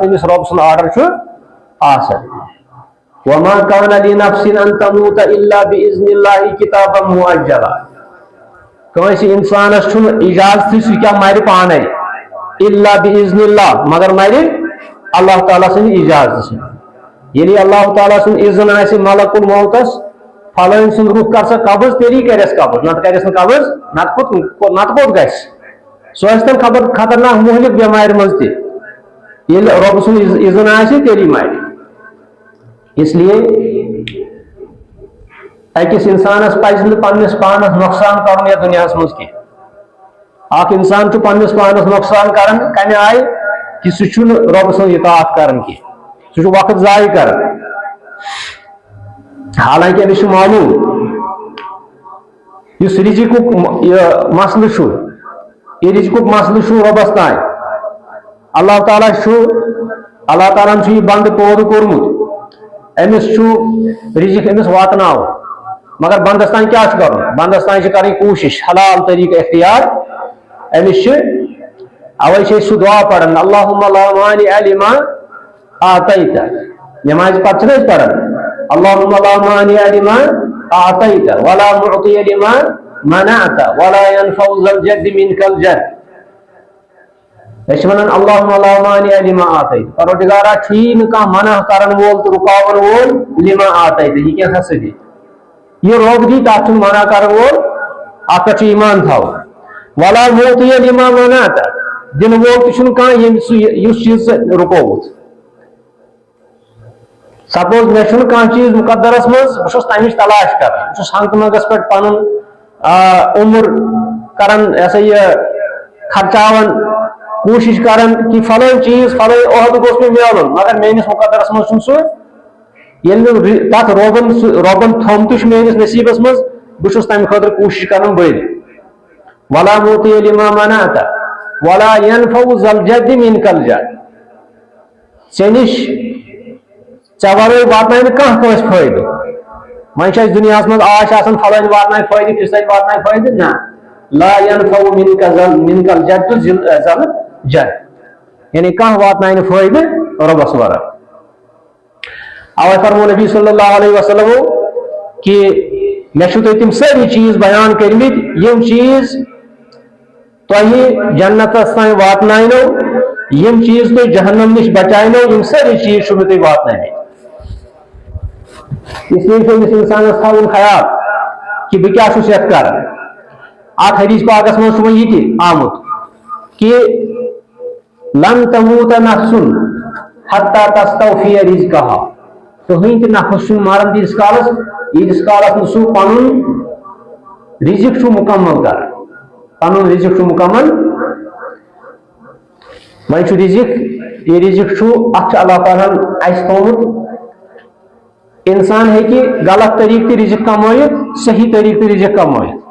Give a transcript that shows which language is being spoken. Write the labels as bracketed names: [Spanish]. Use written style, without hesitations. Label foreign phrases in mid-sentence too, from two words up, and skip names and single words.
[Kashmiri] نہٕ أمِس رۄب سُنٛد آرڈر چھُ آسان [Arabic] وما كان لنفس ان تموت الا باذن الله كتابا مؤجلا [Kashmiri] کٲنٛسہِ انسانس چھُنہٕ اجازتھٕے سُہ کیٛاہ مرِ پانے [Arabic] الا باذن الله [Kashmiri] مگر مرِ اللہ تعالیٰ سٕنٛدِ اجازتہٕ سۭتۍ ییٚلہِ اللہ تعالیٰ سُنٛد اذن آسہِ ملک الموتس فلٲنۍ سُنٛد رُخ کر سا قبض تیٚلی کرٮ۪س قبض نتہٕ کرٮ۪س نہٕ قبض نتہٕ کوٚت گژھِ سُہ ٲسۍ تن خطرناک مہلک بٮ۪مارِ منٛز تہِ ییٚلہِ رۄبہٕ سُنٛد اذن آسہِ تیٚلی مرِ [Urdu] اس لیے [Kashmiri] أکِس انسانس پزِ نہٕ پننس پانس نۄقصان کرُن یتھ دُنیاہس منٛز کینٛہہ اکھ انسان چھُ پننس پانس نۄقصان کران کمہِ آیہِ کہِ سُہ چھُنہٕ رۄبہٕ سٕنٛز اطاعت کران کینٛہہ سُہ چھُ وقت ضایع کران حالانکہ أمِس چھُ معلوٗم یُس رِزقُک یہِ مسلہٕ چھُ یہِ رِزقُک مسلہٕ چھُ رۄبس تانۍ اللہ تعالیٰ ہن چھُ یہِ بنٛدٕ پٲدٕ کوٚرمُت أمِس چھُ رِزق أمِس واتناوُن مگر بندس تانۍ کیٛاہ چھُ کرُن بندس تانۍ چھِ کرٕنۍ کوٗشش حلال طریقہٕ اختیار أمِس چھِ اوے چھِ أسۍ سُہ دعا پران [Arabic] اللہُم لا مانع لما آتیت [Kashmiri] نمازِ پتہٕ چھِنہٕ أسۍ پران [Arabic] اللہُم لا مانع لما آتیت ولا معطی لما منعت ولا ينفع ذا الجد منك الجد [Kashmiri] أسۍ چھِ ونان [Arabic] اللہُم لا مانع لما آتیت [Kashmiri] پروردگارا چھُیی نہٕ کانٛہہ منع کرن وول تہٕ رُکاون وول [Arabic] لما آتیت [Kashmiri] یہِ کینٛہہ ہسا دِ یہ روک دی تاتھ منع کرن وول اتھ پٮ۪ٹھ چھُ ایمان تھاوُن [Arabic] ولا معطی لما منعت [Kashmiri] دِنہٕ وول تہِ چھُنہٕ کانٛہہ یُس چیٖز رُکووُت سپوز مےٚ چھُنہٕ کانٛہہ چیٖز مُقدرس منٛز بہٕ چھُس تمِچ تلاش کران بہٕ چھُس ہنگتہٕ منٛگس پٮ۪ٹھ پنُن عمر کران یہ سا یہ خرچاوان کوٗشش کران کہ فلٲنۍ چیٖز فلٲنۍ عہدٕ گوٚژھ مےٚ میلُن مگر میٲنِس مُقدرس منٛز چھُنہٕ سُہ ییٚلہِ نہٕ تتھ رۄبن تھوٚمتُے چھُ میٲنِس نصیٖبس منٛز بہٕ چھُس تمہِ خٲطرٕ کوٗشش کران بٔلۍ [Arabic] ولا معطی لما منعت ولا ينفع ذا الجد منك الجد [Kashmiri] ژےٚ نِش ژےٚ ورٲے واتنایہِ نہٕ کانٛہہ کٲنٛسہِ فٲیدٕ وۄنۍ چھِ اَسہِ دُنیاہس منٛز آش آسان فلٲنۍ واتنایہِ فٲیدٕ فِستٲنۍ واتنایہِ فٲیدٕ نہ [Arabic] لا ينفع منك الجد ذا الجد [Kashmiri] یعنی کانٛہہ واتنایہِ نہٕ فٲیدٕ رۄبس ورٲے اوے فرمو نبی [Arabic] صلی اللہ علیہ وسلم [Kashmiri] کہ مےٚ چھُو تۄہہِ تِم سٲری چیٖز بیان کٔرمٕتۍ یِم چیٖز تۄہہِ جنتس تانۍ واتناینو یِم چیٖز تۄہہِ جہنم نِش بچاینو یِم سٲری چیٖز چھُو مےٚ تۄہہِ واتنٲیمٕتۍ [Urdu] اس لیے [Kashmiri] چھُ أمِس انسانس تھاوُن خیال کہ بہٕ کیٛاہ چھُس یتھ کران اتھ حدیث پاکس منٛز چھُ وۄنۍ یہِ تہِ آمُت کہ [Arabic] لن تموت نفس حتى تستوفي رزقها [Kashmiri] کٕہٕنۍ تہِ نفس چھُنہٕ مران تیٖتِس کالس نہٕ سُہ پنُن رزق چھُ مکمل کران پنُن رزق چھُ مکمل وۄنۍ چھُ رزق یہِ رزق چھُ اتھ چھُ اللہ تعالیٰ ہن اسہِ تھوٚومُت انسان ہیٚکہِ غلط طریقہٕ تہِ رزق کمٲیِتھ صحیح طریقہٕ تہِ رزق کمٲیِتھ